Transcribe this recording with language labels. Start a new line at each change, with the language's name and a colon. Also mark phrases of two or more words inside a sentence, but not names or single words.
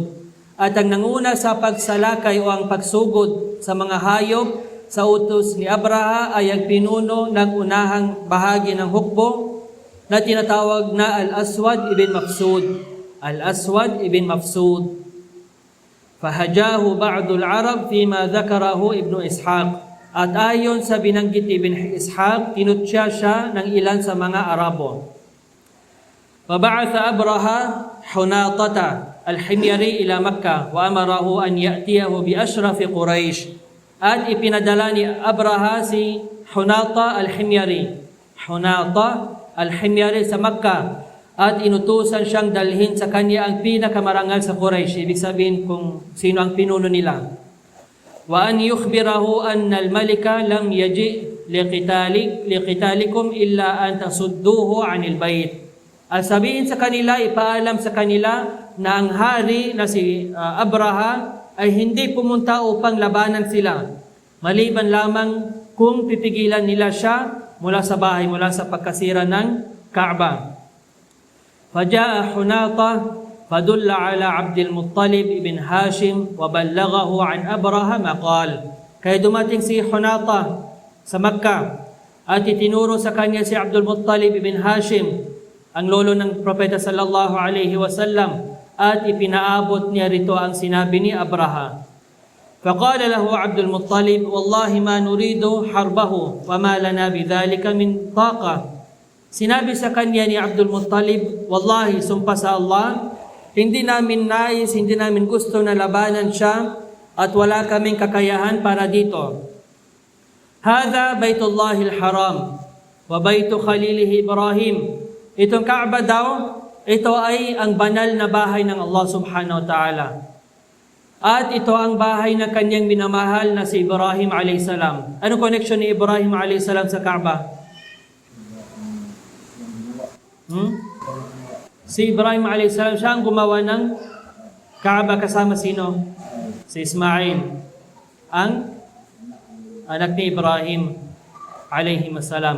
Filipino: At ang nanguna sa pagsalakay o ang pagsugod sa mga hayop sa utos ni Abraha ay ang pinuno ng unahang bahagi ng hukbo na tinatawag na Al-Aswad ibn Mafsud. Al-Aswad ibn Mafsud.
Arabic: فهجاه بعض العرب فيما ذكره ابن إسحاق.
Filipino: At ayon sa binanggit ni Ibn Ishaq, tinutya siya ng ilan sa mga Arabo.
Arabic: وبعث أبرهة حناطة الحميري إلى مكة وأمره أن يأتيه بأشراف قريش.
Filipino: At ipinadala ni Abraha si Hunata al-Himyari. Hunata al-Himyari sa Makkah. At inutusan siyang dalhin sa kanya ang pinakamarangal sa Quraysh. Ibig sabihin kung sino ang pinuno nila.
Arabic: وأن يخبره أن الملك لم يجئ لقتالكم إلا أن تصدوه عن البيت.
Filipino: At sabihin sa kanila, ipaalam sa kanila na ang hari na si Abraha ay hindi pumunta upang labanan sila. Maliban lamang kung pipigilan nila siya mula sa bahay, mula sa pagkasira ng Kaaba.
Arabic: فجاء حناطة فدل على عبد المطلب بن هاشم وبلغه عن أبرهة ما قال.
Filipino: Kaya dumating si Hunata sa Makkah at itinuro sa kanya si Abdul Muttalib ibn Hashim, ang lolo ng Propeta
Arabic: صلى الله عليه وسلم,
Filipino: at ipinaabot niya rito ang sinabi ni Abraha.
Arabic: فقال له عبد المطلب والله ما نريد حربه وما لنا بذلك من طاقة.
Filipino: Sinabi sa kanya ni Abdul Muttalib, wallahi, sumpa sa Allah, hindi namin nais, hindi namin gusto na labanan siya at wala kaming kakayahan para dito.
Arabic: هذا بيت الله الحرام وبيت خليله إبراهيم.
Filipino: Itong Kaaba daw, ito ay ang banal na bahay ng Allah
Arabic: سبحانه وتعالى.
Filipino: At ito ang bahay na kanyang minamahal na si Ibrahim a.s. Anong connection ni Ibrahim a.s. sa Kaaba? Si Ibrahim a.s. siya ang gumawa ng Kaaba kasama sino? Si Ismail, ang anak ni Ibrahim
Arabic: عليه السلام.